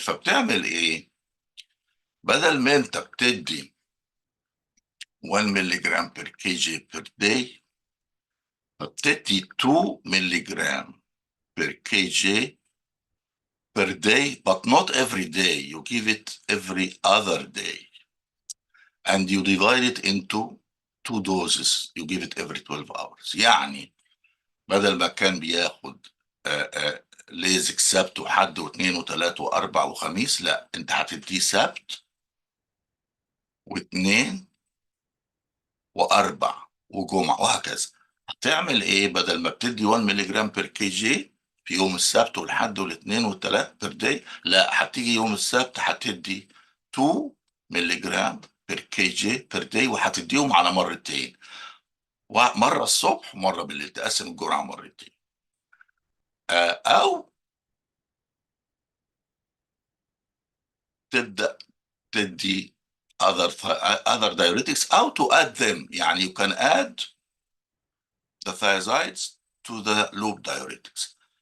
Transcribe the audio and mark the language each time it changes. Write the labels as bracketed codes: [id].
[ar] فبتعمل ايه؟ بدل ما انت بتدي 1 مللي جرام بير كي جي بير داي، فبتدي 2 مللي جرام بير كي جي [en] per day, but not every day. You give it every other day. And you divide it into 2 doses. You give it every 12 hours. [ar] يعني بدل ما كان بياخد ليزك سبت وحد واثنين وثلاث واربع وخميس، لا، انت هتديه سبت واثنين واربع وجمعه وهكذا. هتعمل ايه؟ بدل ما بتدي 1 مللي جرام بير كي جي في يوم السبت والحد والاثنين والثلاث بير داي، لا، هتيجي يوم السبت هتدي 2 مللي جرام بير كي جي بير داي، وهتديهم على مرتين، مره الصبح ومره بالليل، تقسم الجرعه مرتين. او تبدا تدي [en] other diuretics او to add them. يعني you can add the thiazides to the loop diuretics.